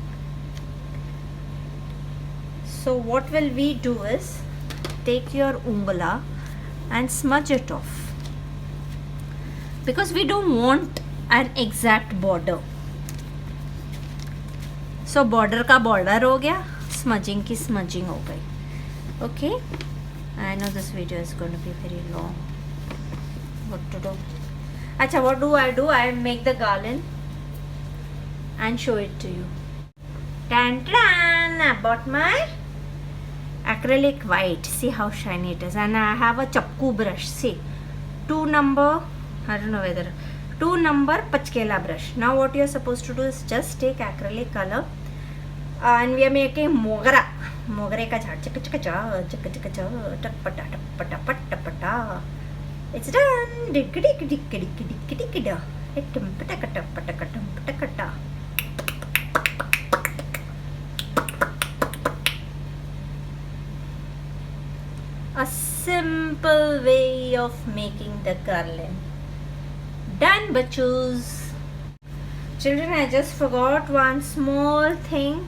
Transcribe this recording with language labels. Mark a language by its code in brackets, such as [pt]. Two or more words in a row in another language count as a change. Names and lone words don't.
[en] So what will we do is take your ungla and smudge it off, because we don't want an exact border. [hi] So border का border हो गया, smudging की smudging हो गई. [en] Okay, I know this video is going to be very long. What to do? Acha, what do? I make the garland and show it to you. Tan tan! I bought my acrylic white. See how shiny it is. And I have a chapku brush. See, 2 number, I don't know whether 2 number Pachkela brush. Now what you are supposed to do is just take acrylic color and we are making mogra. [hi] मोगरे का झाड़. Chaka chaka cha, chaka chaka cha, tapata tapata patapata. [en] It's done. Dikkidi dikkidi dikkidi dikkida. Itum patakata patakatum patakata. A simple way of making the garland. Done, bachos. Children, I just forgot one small thing.